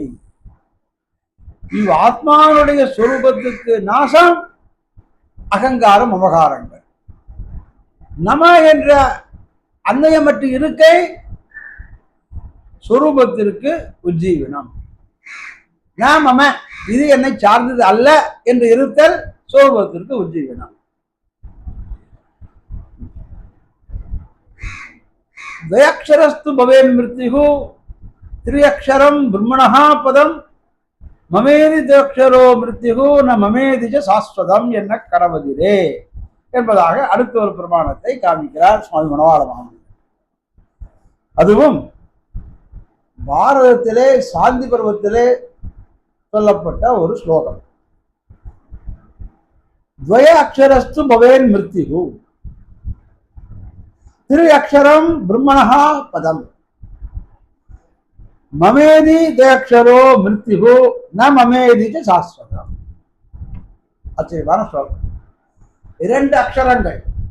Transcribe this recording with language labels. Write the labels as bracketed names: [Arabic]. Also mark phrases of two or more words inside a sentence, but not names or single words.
[Tamil] இவ் ஆத்மாவுடைய சுரூபத்துக்கு நாசம் அகங்கார மமகாரங்கள். நம என்ற அன்வயமற்ற இருக்கை சுரூபத்திற்கு உஜ்ஜீவனம். மம இது என்னை சார்ந்தது அல்ல என்று இருத்தல் சுரூபத்திற்கு உஜ்ஜீவனம். [Sanskrit] द्वयक्षरस्तु भवेन् मृत्युः त्रियक्षरं ब्रह्मणः पदं ममेदि द्वयक्षरो मृत्युः न ममेदि च சாஸ்வதம் [Tamil] என்ன கடவதிரே என்பதாக அடுத்த ஒரு பிரமாணத்தை காமிக்கிறார் சுவாமி மணவாளமாமணி. அதுவும் பாரதத்திலே சாந்தி பருவத்திலே சொல்லப்பட்ட ஒரு ஸ்லோகம். [Sanskrit] द्वय अक्षरस्तु भवेन् मृत्युः त्रि अक्षरम् ब्रह्मणः पदम् ममेति द्व्यक्षरो मृत्युः न ममेति च शाश्वतम्. [Tamil] ஆச்சரியமான ஸ்லோகம். 2 அக்ஷரங்கள்.